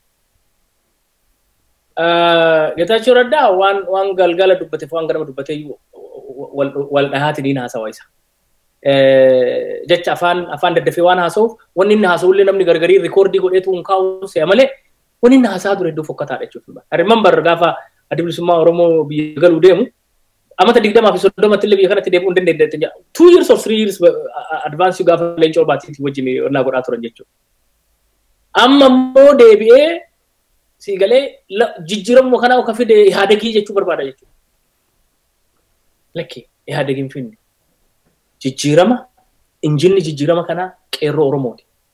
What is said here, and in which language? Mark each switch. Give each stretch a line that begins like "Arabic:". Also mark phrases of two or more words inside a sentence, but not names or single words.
Oromo: Geetaachoo Raddaa waan galgala dubbateef waan ganama dubbatee wal dhahaatiin hin haasawaa isa. Jecha afaan daddafee waan haasawuuf wanni inni haasawullee namni gargarii rikoordii godheetu hin kaa'u se'a malee wanni inni haasaa ture iddoo fokkataadha jechuudha.
English: I remember
Oromo: gaafa adda bilisummaa Oromoo biyya galuu deemu amata 20 fi 30 illee biyya kanatti deebi'uu hin dandeenye.
English: 2 years or 3 years advance
Oromo: gaafa leencoo baatiitii wajjin onnaa godhaa turan jechuudha. Amma immoo deebi'ee siigalee jijjiiramuma kana akka fide Ihaadigii jechuu barbaada jechuudha. Lakkee Ihaadigii hin finne. Jijjiirama injinni jijjiirama kana qeerroo Oromooti.